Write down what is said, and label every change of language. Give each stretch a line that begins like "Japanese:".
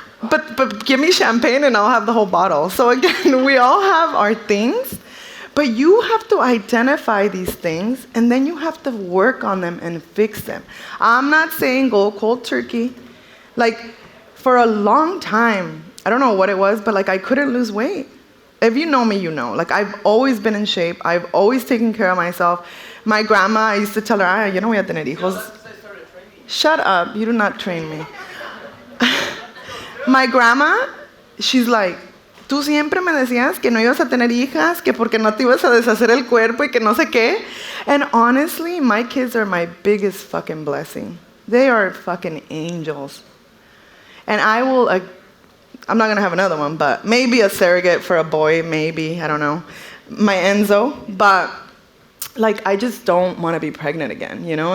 English: but give me champagne and I'll have the whole bottle. So again, we all have our things, but you have to identify these things and then you have to work on them and fix them. I'm not saying go cold turkey. Like, for a long time, I don't know what it was, but like I couldn't lose weight. If you know me, you know. Like, I've always been in shape. I've always taken care of myself. My grandma, I used to tell her,
Spanish: yo no voy a tener hijos.
English: Shut up. You do not train me. My grandma, she's like,
Spanish: tú siempre me decías que no ibas a tener hijas, que porque no te ibas a deshacer el cuerpo y que no sé qué.
English: And honestly, my kids are my biggest fucking blessing. They are fucking angels. And I will... I'm not going to have another one, but maybe a surrogate for a boy, maybe, I don't know. My Enzo, but like I just don't want to be pregnant again, you know?